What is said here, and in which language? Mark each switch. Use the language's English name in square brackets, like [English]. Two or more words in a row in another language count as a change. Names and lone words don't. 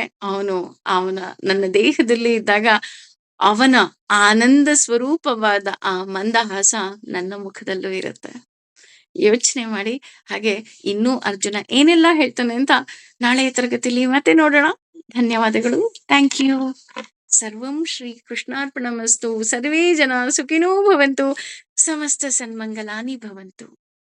[Kannada] ಅವನ ನನ್ನ ದೇಹದಲ್ಲಿ ಇದ್ದಾಗ ಅವನ ಆನಂದ ಸ್ವರೂಪವಾದ ಆ ಮಂದಹಾಸ ನನ್ನ ಮುಖದಲ್ಲೂ ಇರುತ್ತೆ. ಯೋಚನೆ ಮಾಡಿ. ಹಾಗೆ ಇನ್ನೂ ಅರ್ಜುನ ಏನೆಲ್ಲ ಹೇಳ್ತಾನೆ ಅಂತ ನಾಳೆಯ ತರಗತಿಯಲ್ಲಿ ಮತ್ತೆ ನೋಡೋಣ. ಧನ್ಯವಾದಗಳು. [English] Thank you. [Sanskrit] ಸರ್ವಂ ಶ್ರೀ ಕೃಷ್ಣಾರ್ಪಣಮಸ್ತು. ಸರ್ವೇ ಜನ ಸುಖಿನೋ ಭವಂತು. ಸಮಸ್ತ ಸನ್ಮಂಗಲಾನಿ ಭವಂತು.